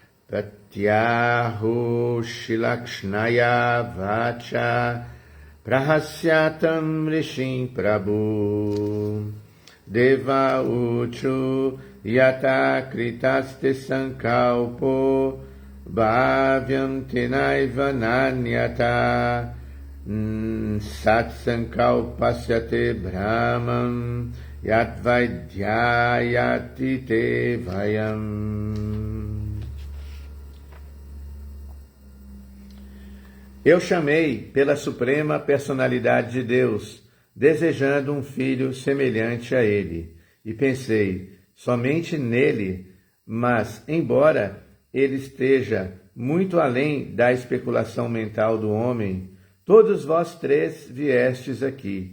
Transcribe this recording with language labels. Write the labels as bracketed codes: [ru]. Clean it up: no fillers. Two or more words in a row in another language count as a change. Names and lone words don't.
[sa] प्रत्याहु श्लक्ष्णया वाचा प्रहस्यतम् ऋषिम् प्रभु देव ऊचु यत कृतस्ते सङ्कल्पो भव्यम् तेनैव नान्यत सत्सङ्कल्पस्यते ब्रह्मम् यत्वैध्यायति ते वयम्. [pt] Eu chamei pela suprema personalidade de Deus, desejando um filho semelhante a ele, e pensei somente nele, mas, embora ele esteja muito além da especulação mental do homem, todos vós três viestes aqui.